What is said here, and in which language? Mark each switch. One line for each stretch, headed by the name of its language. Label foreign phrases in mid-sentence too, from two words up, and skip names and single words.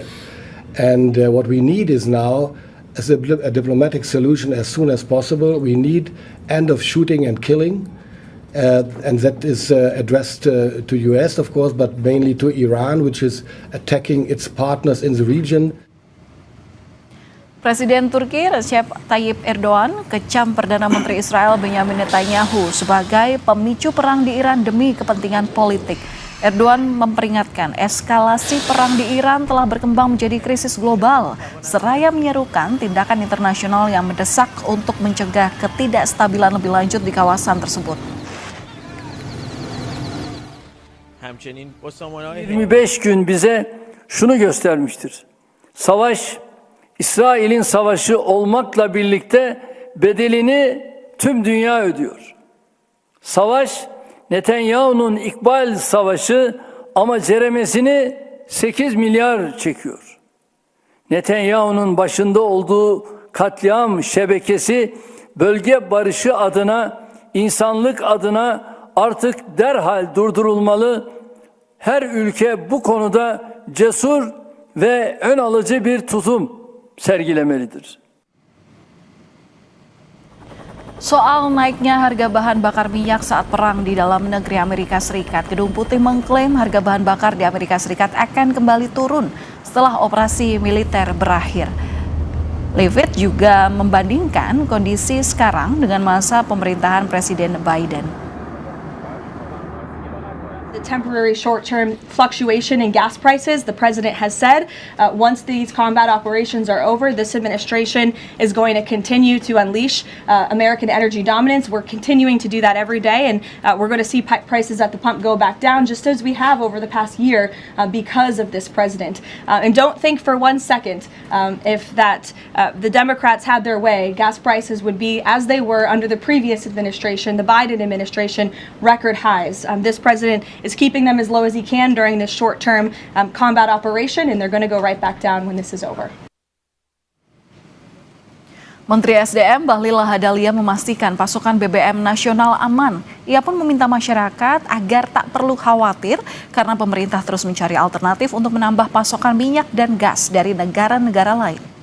English: And what we need is now a diplomatic solution as soon as possible. We need end of shooting and killing, and that is addressed to US, of course, but mainly to Iran, which is attacking its partners in the region.
Indonesian: Presiden Turki Recep Tayyip Erdogan kecam Perdana Menteri Israel Benjamin Netanyahu sebagai pemicu perang di Iran demi kepentingan politik. Erdogan memperingatkan eskalasi perang di Iran telah berkembang menjadi krisis global, seraya menyerukan tindakan internasional yang mendesak untuk mencegah ketidakstabilan lebih lanjut di kawasan tersebut.
Turkish: 25 gün bize şunu göstermiştir. Savaş, İsrail'in savaşı olmakla birlikte bedelini tüm dünya ödüyor. Savaş, Netanyahu'nun İkbal Savaşı ama ceremesini 8 milyar çekiyor. Netanyahu'nun başında olduğu katliam şebekesi bölge barışı adına, insanlık adına artık derhal durdurulmalı. Her ülke bu konuda cesur ve ön alıcı bir tutum sergilemelidir.
Indonesian: Soal naiknya harga bahan bakar minyak saat perang di dalam negeri Amerika Serikat, Gedung Putih mengklaim harga bahan bakar di Amerika Serikat akan kembali turun setelah operasi militer berakhir. Leavitt juga membandingkan kondisi sekarang dengan masa pemerintahan Presiden Biden.
English: The temporary short-term fluctuation in gas prices, the president has said, once these combat operations are over, this administration is going to continue to unleash American energy dominance. We're continuing to do that every day, and we're going to see prices at the pump go back down, just as we have over the past year because of this president. And don't think for 1 second if that the Democrats had their way, gas prices would be as they were under the previous administration, the Biden administration, record highs. This president is keeping them as low as he can during this short-term combat operation, and they're going to go right back down when this is over.
Indonesian: Menteri SDM Bahlil Lahadalia memastikan pasokan BBM nasional aman. Ia pun meminta masyarakat agar tak perlu khawatir karena pemerintah terus mencari alternatif untuk menambah pasokan minyak dan gas dari negara-negara lain.